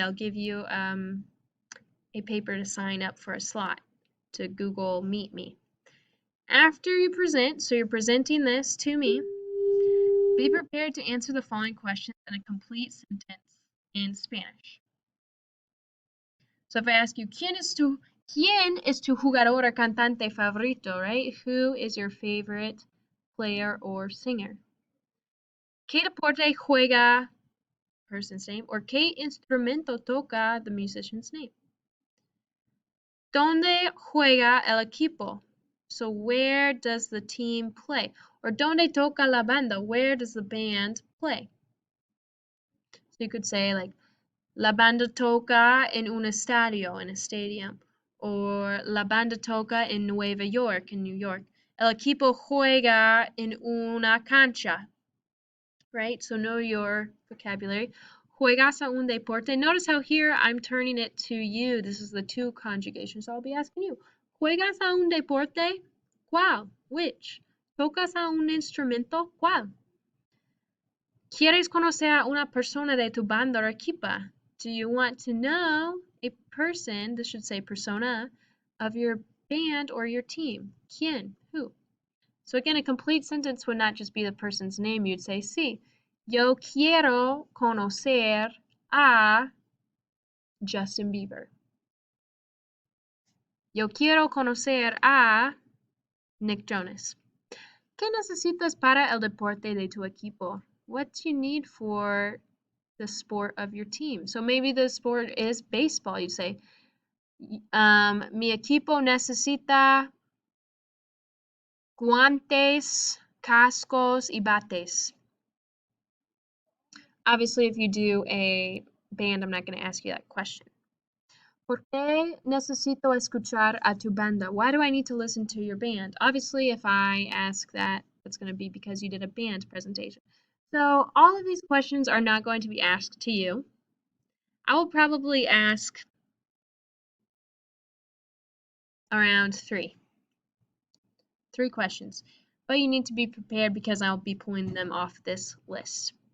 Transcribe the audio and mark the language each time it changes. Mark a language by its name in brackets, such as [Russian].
[English] I'll give you a paper to sign up for a slot to Google Meet me. After you present, so you're presenting this to me, be prepared to answer the following questions in a complete sentence in Spanish. So if I ask you, [Spanish] ¿quién es tu jugador o cantante favorito, [English] right? Who is your favorite player or singer? [Spanish] ¿Qué deporte juega, [English] person's name, or [Spanish] qué instrumento toca, [English] the musician's name? [Spanish] ¿Dónde juega el equipo? [English] So where does the team play? Or [Spanish] ¿dónde toca la banda? [English] Where does the band play? So you could say like, [Spanish] la banda toca en un estadio, [English] in a stadium. Or [Spanish] la banda toca en Nueva York, [English] in New York. [Spanish] El equipo juega en una cancha. [English] Right? So know your vocabulary. [Spanish] Juegas a un deporte. [English] Notice how here I'm turning it to you. This is the to conjugation. So I'll be asking you. [Spanish] Juegas a un deporte? ¿Cuál? [English] Which? [Spanish] ¿Tocas a un instrumento? ¿Cuál? ¿Quieres conocer a una persona de tu banda o equipa? [English] Do you want to know a person, this should say persona, of your band or your team? ¿Quién? Who? So again, a complete sentence would not just be the person's name. You'd say, sí, [Spanish] Yo quiero conocer a Justin Bieber. Yo quiero conocer a Nick Jonas. ¿Qué necesitas para el deporte de tu equipo? [English] What do you need for the sport of your team? So maybe the sport is baseball. You say, [Spanish] mi equipo necesita guantes, cascos, y bates. [English] Obviously, if you do a band, I'm not going to ask you that question. [Spanish] ¿Por qué necesito escuchar a tu banda? [English] Why do I need to listen to your band? Obviously, if I ask that, it's going to be because you did a band presentation. So all of these questions are not going to be asked to you. I will probably ask around three questions, but you need to be prepared because I'll be pulling them off this list.